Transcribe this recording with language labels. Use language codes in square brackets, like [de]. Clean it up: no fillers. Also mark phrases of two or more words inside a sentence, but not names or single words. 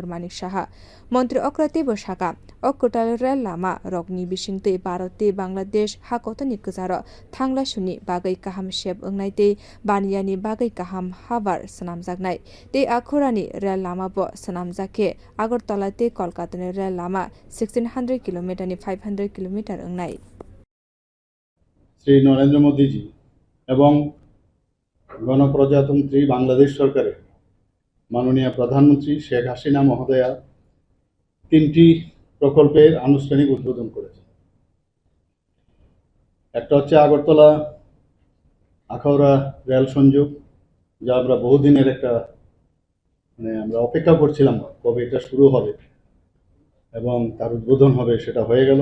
[trp] Manik Saha montri okra tebo saka kwtal rel lama rogni bisingtwi Bharati Bangladesh hakotoni kjaro thangla suni bagui kaham shep ongnaite baniyani bagui kaham habar sanamjaknai te akhorani rel lama bo sanamjake Agartala te Kolkata ni rel lama 1600 km ni 500 km ongnai [bn] শ্রী নরেন্দ্র মোদীজি এবং গণপ্রজাতন্ত্রী বাংলাদেশ সরকারের মাননীয় প্রধানমন্ত্রী শেখ হাসিনা মহোদয়া তিনটি প্রকল্পের আনুষ্ঠানিক উদ্বোধন করেছেন। একটা হচ্ছে আগরতলা আখাউড়া রেল সংযোগ, যা আমরা বহুদিনের একটা আমরা অপেক্ষা করছিলাম কবে এটা শুরু হবে এবং তার উদ্বোধন হবে, সেটা হয়ে গেল।